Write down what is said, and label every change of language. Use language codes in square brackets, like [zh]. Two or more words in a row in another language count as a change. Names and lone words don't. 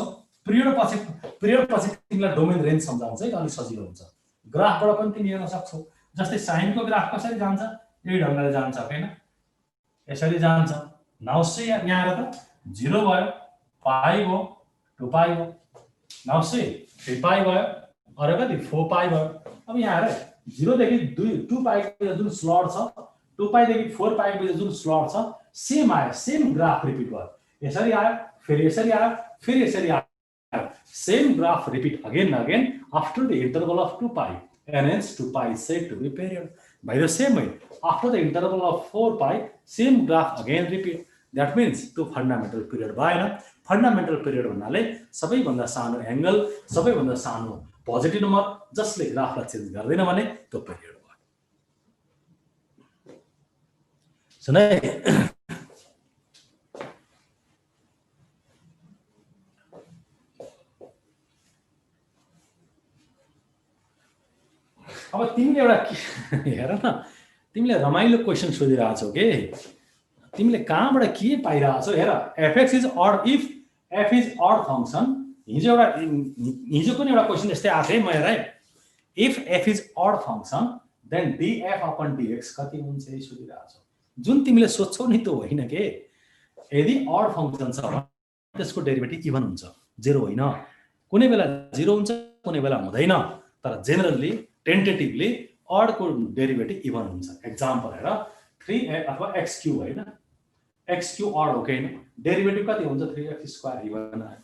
[ne] पिरियड पछि तिमीलाई [en] domain range [ne] सम्झाउँछ है, अलि सजिलो हुन्छ। ग्राफबाट पनि तिमी हेर्न सक्छौ। जस्तै sin को ग्राफ कसरी जान्छ यही ढंगले जान्छ हैन, यसरी जान्छ। [en] now say [ne] यहाँ आएर त 0 भयो, पाई भयो, 2 पाई भयो, [en] now say [ne] 3 पाई भयो, अरे कति 4 पाई भयो। अब यहाँ आएर 0 देखि 2 पाई को जुन स्लट छ, 2 पाई देखि 4 पाई को जुन स्लट छ सेम आयो, [en] same graph repeat [ne] भयो। यसरी आयो, फेरि यसरी आयो, फेरि यसरी आयो। [en] Same graph repeat again and again after the interval of 2 pi, and hence 2 pi is said to be period. By the same way, after the interval of 4 pi, same graph again repeat. That means to fundamental period भएन। fundamental period [ne] भन्नाले सबैभन्दा सानो एंगल, सबैभन्दा सानो [en] positive number [ne] जसले ग्राफलाई चेन्ज गर्दैन भने त्यो पिरियड भयो। सुने अब तिमीले एउटा हेर न, तिमीले रमाइलो क्वेशन सोधिरहेछौ के, तिमीले कहाँबाट के पाइरहेछौ हेर। [en] fx is odd if f is odd function. [ne] हिजो पनि एउटा क्वेशन यस्तै आएको थियो, म हेर है। [en] if f is odd function then df upon dx [ne] कति हुन्छ यही सोधिरहेछौ। जुन तिमीले सोध्छौ नि त्यो होइन के। यदि [en] odd function [ne] छ भने त्यसको डेरिभेटिभ इभन हुन्छ, जेरो होइन। कुनै बेला 0 हुन्छ, कुनै बेला हुँदैन, तर [en] generally tentatively [ne] ऑड को डेरिभेटिभ इभन हुन्छ। एक्जाम्पल हेर 3 अथवा [en] x cube [ne] हैन, [en] x cube [ne] ऑड हो कि हैन, डेरिभेटिभ कति हुन्छ 3x² इभन आयो।